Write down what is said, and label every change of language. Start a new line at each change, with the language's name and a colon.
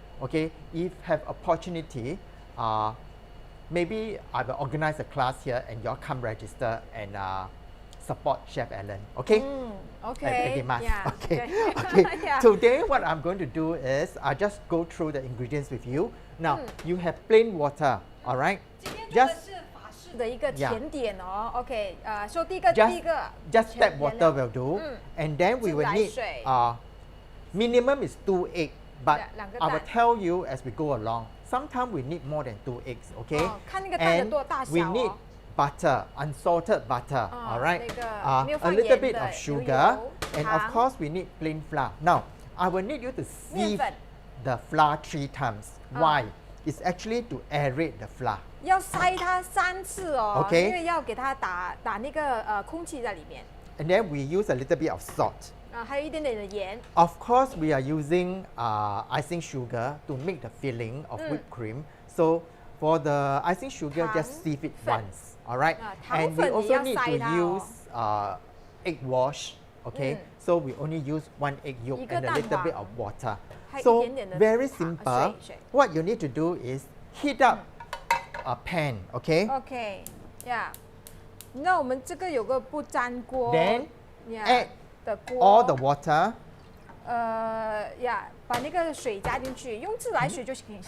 English: Okay, if have opportunity, maybe I will organize a class here, and y'all come register and support Chef Alan, okay? Okay. Yeah. Okay. Yeah. Today, what I'm going to do is I just go through the ingredients with you. Now, you have plain water, all right?
Chinese: 今天做的是法式的一个甜点哦。 OK， 说第一个
English: just tap water will do, and then we will need minimum is 2 eggs, but I will tell you as we go along. Sometimes we need more than 2 eggs, okay?
Chinese: 看那个蛋的多大小
English: we need butter, unsalted butter, all right? A little bit of sugar, and of course we need plain flour. Now, I will need you to sieve the flour 3 times. Why? It's actually to aerate the flour.
Chinese: 要筛它3次哦，
English: Okay.
Chinese: 因为要给它打那个空气在里面。
English: And then we use a little bit of salt.
Chinese: 还有一点点的盐。
English: Of course, we are using icing sugar to make the filling of whipped cream. So for the icing sugar, just sieve it once. All right, and we also need to use egg wash. Okay, so we only use 1 egg yolk and a little bit of water. So very simple. What you need to do is heat up a pan. Okay. Okay. Yeah.
Chinese: 那我们这个有个不粘锅。
English: Then add
Chinese: 的锅
English: all the water.
Chinese: 把那个水加进去，用自来水就行了。